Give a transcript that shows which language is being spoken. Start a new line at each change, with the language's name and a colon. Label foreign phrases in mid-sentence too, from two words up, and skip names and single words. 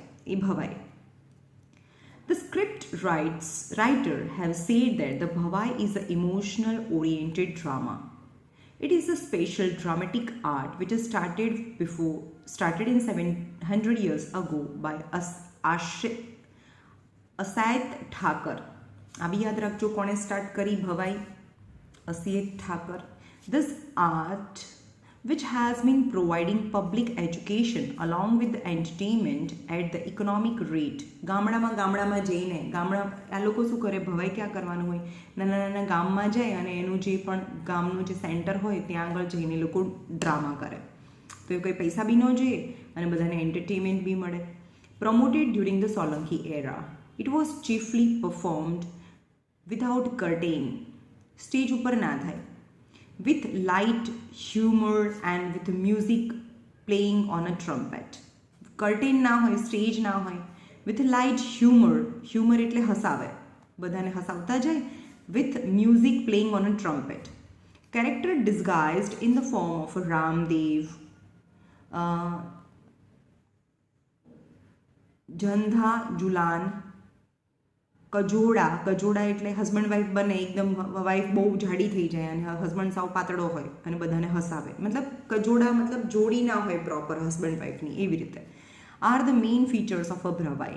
Gujarati: એ ભવાઈ.
English: The script writer have said that the Bhavai is an emotional oriented drama. It is a special dramatic art which has started in 700 years ago by Asayat Thakur.
Gujarati: આ બી યાદ રાખજો કોણે સ્ટાર્ટ કરી ભવાઈ? અસિયત ઠાકર.
English: This art which has been providing public education along with the entertainment at the economic rate.
Gujarati: ગામડામાં જઈને આ લોકો શું કરે? ભવાઈ ક્યાં કરવાનું હોય? નાના ગામમાં જાય અને એનું જે પણ ગામનું જે સેન્ટર હોય ત્યાં આગળ જઈને લોકો ડ્રામા કરે. તો એ કંઈ પૈસા બી ન જોઈએ અને બધાને એન્ટરટેનમેન્ટ બી મળે.
English: Promoted during the Solanki era. It was chiefly performed without curtain.
Gujarati: સ્ટેજ ઉપર ના થાય.
English: with light humor and with music playing on a trumpet.
Gujarati: કર્ટેન ના હોય, સ્ટેજ ના હોય,
English: with light humor
Gujarati: એટલે હસાવે, બધાને હસાવતા જાય,
English: with music playing on a trumpet. Character disguised in the form of a Ramdev,
Gujarati: જંધા જુલાન, કજોડા એટલે
English: husband wife
Gujarati: બને, એકદમ વાઈફ બહુ જાડી થઈ જાય અને હસબન્ડ સાવ પાતળો હોય અને બધાને હસાવે, મતલબ કજોડા મતલબ જોડી ના હોય
English: proper husband
Gujarati: વાઈફની, એવી રીતે
English: are the main features of a ભવાઈ.